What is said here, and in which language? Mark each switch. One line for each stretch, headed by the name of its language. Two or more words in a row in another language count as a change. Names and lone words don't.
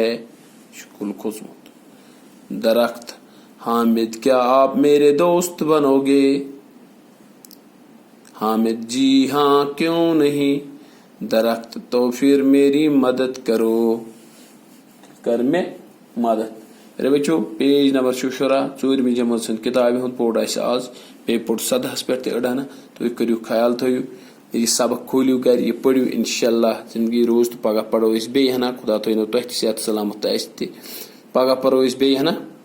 Kashmiri: شکل کھوزمت.
Urdu: درخت: حامد کیا آپ میرے دوست بنو گے؟ حامد: جی ہاں کیوں نہیں. درخت: تو پھر میری مدد کرو.
Kashmiri: کر میں مدد. وچھو پیج نمبر 14 ژوٗرمہِ جمٲژ سٕنٛدِ کِتابہِ ہُنٛد پوٚر اَسہِ آز. بیٚیہِ پوٚر 17ہَس پٮ۪ٹھ تہِ أڑہنا. تُہۍ کٔرِو خیال تھٲیِو یہِ سبق کھوٗلِو گرِ یہِ پٔرِو اِنشاءاللہ. زندگی روز تہٕ پگہہ پرو أسۍ بیٚیہِ ہنا. خدا تھٲینو تۄہہِ تہِ صحت سلامت تہٕ اَسہِ تہِ. پگہہ پرو أسۍ بیٚیہِ ہنا.